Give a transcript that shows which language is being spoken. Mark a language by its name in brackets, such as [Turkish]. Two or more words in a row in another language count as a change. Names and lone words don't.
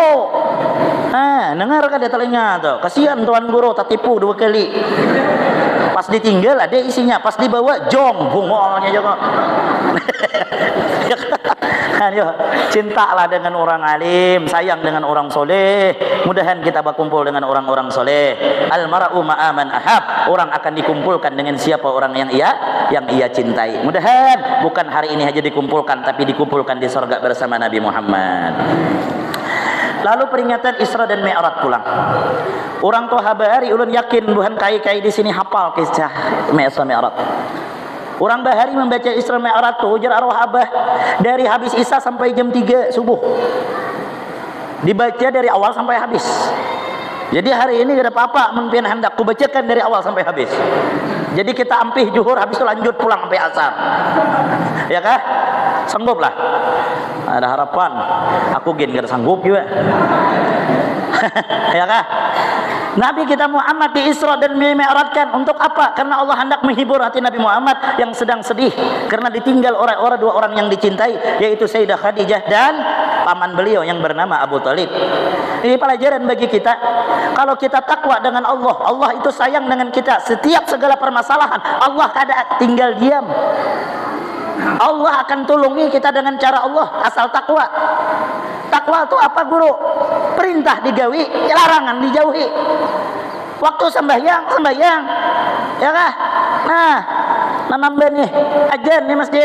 [Indonesian] Ah, dengar kan dia telinga tuh. Kasihan tuan guru tak tipu 2 kali. Pas ditinggal ada isinya, pas dibawa jong bungolnya juga. Ayo, cintalah dengan orang alim, sayang dengan orang soleh. Mudahan kita berkumpul dengan orang-orang soleh. [Arabic] Al-mar'u ma'aman ahab. [Indonesian] Orang akan dikumpulkan dengan siapa orang yang ia cintai. Mudahan bukan hari ini aja dikumpulkan, tapi dikumpulkan di surga bersama Nabi Muhammad. Lalu peringatan Isra dan Mi'raj pulang. [Banjar] Orang tua habari ulun yakin buhan kai-kai di sini hafal kisah Isra Mi'raj. [Indonesian] Orang bahari membaca Isra Mi'raj tu ujar arwah abah dari habis Isya sampai jam 3 subuh. Dibaca dari awal sampai habis. Jadi hari ini tidak apa-apa mungkin hendak kubacakan dari awal sampai habis. [Banjar] Jadi kita ampih zuhur habis itu lanjut pulang sampai asar. [Indonesian] Ya kah? Sanggup lah. Ada harapan. Aku gin gak sanggup juga. Ya kah? Nabi kita Muhammad di Isra dan Mi'rajkan untuk apa? Karena Allah hendak menghibur hati Nabi Muhammad yang sedang sedih karena ditinggal orang-orang 2 orang yang dicintai, yaitu Sayyidah Khadijah dan paman beliau yang bernama Abu Thalib. Ini pelajaran bagi kita. Kalau kita takwa dengan Allah, Allah itu sayang dengan kita. Setiap segala permasalahan Allah kada tinggal diam. Allah akan tolongi kita dengan cara Allah asal takwa. Takwa itu apa guru? Perintah digawi, larangan dijauhi. Waktu sembahyang, ya kah? [Banjar] Nah, nambah nih ajan nih masjid.